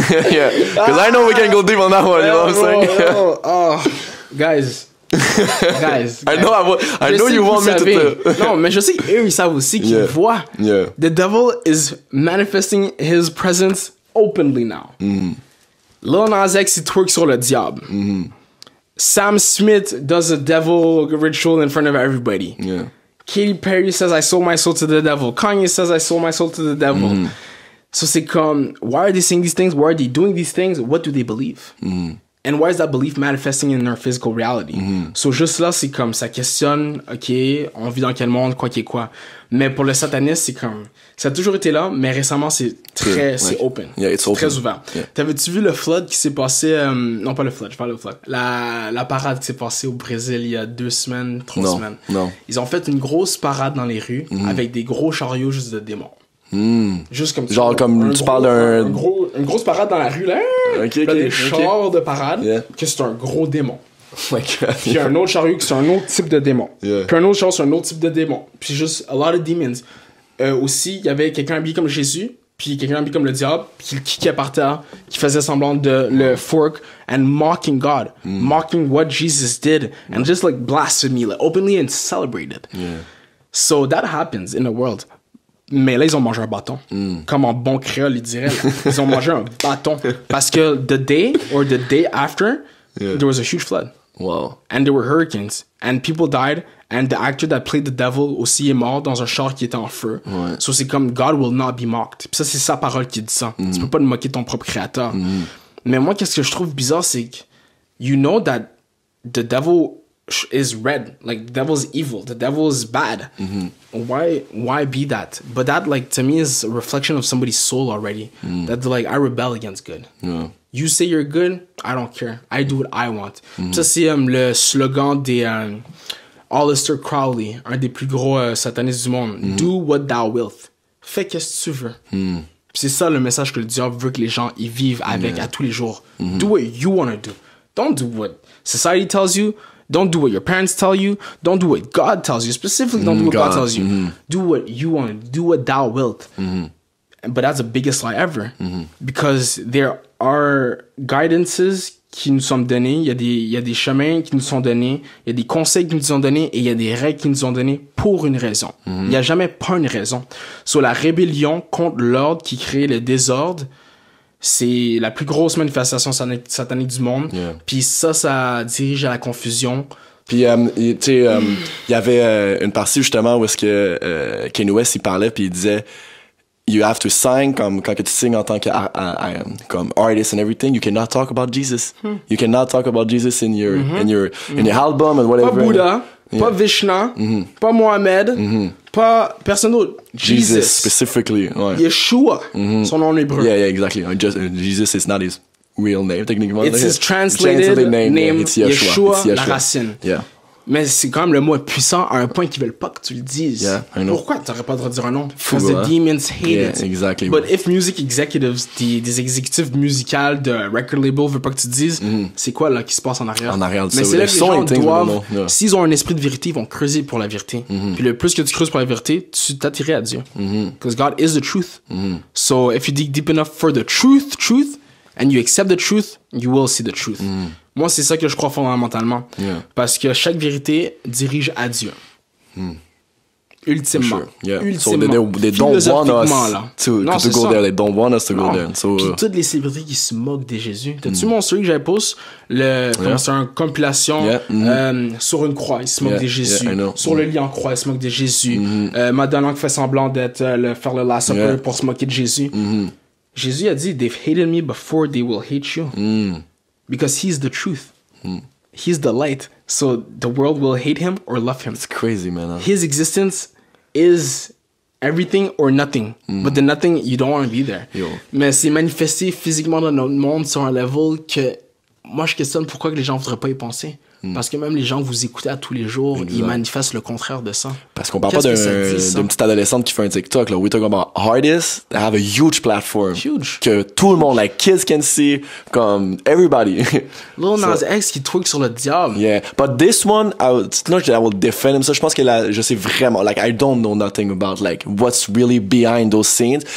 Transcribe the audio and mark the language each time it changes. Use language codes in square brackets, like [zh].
[en] Yeah, because I know we can go deep on that one, you know what I'm saying? Guys. I know you want me to [fr] Non, mais je sais qu'eux, ils savent aussi qu'ils voient. [en] Yeah. The devil is manifesting his presence openly now. Lil Nas X, [fr] il twerk sur le diable. [en] Sam Smith does a devil ritual in front of everybody. Yeah. Katy Perry says, I sold my soul to the devil. Kanye says, I sold my soul to the devil. So [fr] c'est comme, [en] why are they saying these things? Why are they doing these things? What do they believe? And why is that belief manifesting in their physical reality? [fr] So juste là, c'est comme, ça questionne, ok, on vit dans quel monde, quoi qui est quoi. Mais pour le satanisme, c'est comme, ça a toujours été là, mais récemment, c'est très, c'est open. [en] Yeah, it's open. [fr] Très ouvert. [en] Yeah. [fr] T'avais-tu vu le flood qui s'est passé, non pas le flood, je parle du flood. La parade qui s'est passée au Brésil il y a 2 semaines, 3 semaines. Non. Ils ont fait une grosse parade dans les rues avec des gros chariots juste de démons. Juste comme ça. Genre comme tu parles d'un... Une grosse parade dans la rue, là. Ok, Là, des chars de parade, que c'est un gros démon. [en] Oh my God. [fr] Puis un autre chariot qui c'est un autre type de démon. [en] Yeah. [fr] Puis un autre char, c'est un autre type de démon. Puis juste, [en] a lot of demons. [fr] Aussi, il y avait quelqu'un habillé comme Jésus, puis quelqu'un habillé comme le diable, puis qui le kickait par terre, qui faisait semblant de le fork, [en] and mocking God. Mocking what Jesus did. And just like blasphemy, like openly and celebrated. Yeah. So that happens in the world. [fr] Mais là, ils ont mangé un bâton. Comme en bon créole, ils diraient. Là. Ils ont mangé un bâton. [en] Parce que the day after, there was a huge flood. Wow. And there were hurricanes. And people died. And the actor that played the devil [fr] aussi est mort dans un char qui était en feu. Ouais. So c'est comme [en] God will not be mocked. [fr] Puis ça, c'est sa parole qui dit ça. Tu peux pas te moquer ton propre créateur. Mais moi, qu'est-ce que je trouve bizarre, c'est que [en] you know that the devil is red. Like, the devil is evil. The devil is bad. Why be that? But that, like, to me is a reflection of somebody's soul already. That, like, I rebel against good. Yeah. You say you're good, I don't care. I do what I want. [fr] Ça, c'est le slogan des Aleister Crowley, un des plus gros satanistes du monde. [en] Do what thou wilt. [fr] Fais qu'est-ce que tu veux. C'est ça le message que le diable veut que les gens y vivent avec à tous les jours. [en] Do what you want to do. Don't do what society tells you. Don't do what your parents tell you. Don't do what God tells you. Specifically, don't do what God tells you. Do what you want to do. Do what thou wilt. But that's the biggest lie ever. Because there are guidances [fr] qui nous sont donnés. Il y a des chemins qui nous sont donnés. Il y a des conseils qui nous sont donnés. Et il y a des règles qui nous sont données pour une raison. Il n'y a jamais pas une raison. Sur la rébellion contre l'ordre qui crée le désordre, c'est la plus grosse manifestation satanique du monde. Puis ça dirige à la confusion. Puis, tu sais, il y avait une partie justement où est-ce que Kanye West, il parlait, puis il disait [en] you have to sign, [fr] comme quand tu signes en tant que comme artist and everything, [en] you cannot talk about Jesus. You cannot talk about Jesus in your album and whatever. [fr] Pas Bouddha, pas Vishna, pas Mohamed, pas personne d'autre. [en] Jesus specifically. Ouais. [fr] Yeshua, son nom en hébreu. [en] Yeah, exactly. Jesus is not his real name, techniquement. It's his translated name, it's Yeshua. [fr] La racine. [en] Yeah. [fr] Mais c'est quand même le mot est puissant à un point qu'ils veulent pas que tu le dises. [en] Yeah, I know. [fr] Pourquoi t'aurais pas le droit de dire un nom? Fou, [en] Because the demons hate it. Exactly. But if music executives, [fr] des exécutifs musicaux de [en] record label [fr] veulent pas que tu dises, c'est quoi là qui se passe en arrière? En arrière de mais ça. c'est là que les gens doivent, [en] yeah. [fr] s'ils ont un esprit de vérité, ils vont creuser pour la vérité. Puis le plus que tu creuses pour la vérité, tu t'attirais à Dieu. [en] Because God is the truth. So if you dig deep enough for the truth, and you accept the truth, you will see the truth. [fr] Moi, c'est ça que je crois fondamentalement. Parce que chaque vérité dirige à Dieu. Ultimement. [en] Sure. Yeah. [fr] Ultimement. [en] So they don't want us [fr] là. [en] to go there. They don't want us to go there. So, [fr] puis toutes les célébrités qui se moquent de Jésus. T'as-tu mon story que j'avais posté? C'est une compilation sur une croix, ils se moquent de Jésus. Sur le lit en croix, ils se moquent de Jésus. Madonna qui fait semblant d'être faire le Last Supper pour se moquer de Jésus. Jésus a dit, [en] they've hated me before they will hate you. Because he's the truth. He's the light. So the world will hate him or love him. It's crazy, man. His existence is everything or nothing. But the nothing, you don't want to be there. Yo. [fr] Mais c'est manifesté physiquement dans notre monde sur un level que moi, je questionne pourquoi que les gens ne voudraient pas y penser. Parce que même les gens que vous écoutez à tous les jours, ils manifestent le contraire de ça. Parce qu'on parle pas d'une petite adolescente qui fait un TikTok, là. [en] We're talking about artists that have a huge platform. Huge. [fr] Que tout le monde, [en] like, kids can see, comme, everybody. [fr] Lil Nas X qui tweak sur le diable. [en] Yeah. But this one, I will defend him. [fr] Ça, je pense que là, je sais vraiment, [en] like, I don't know nothing about, like, what's really behind those scenes.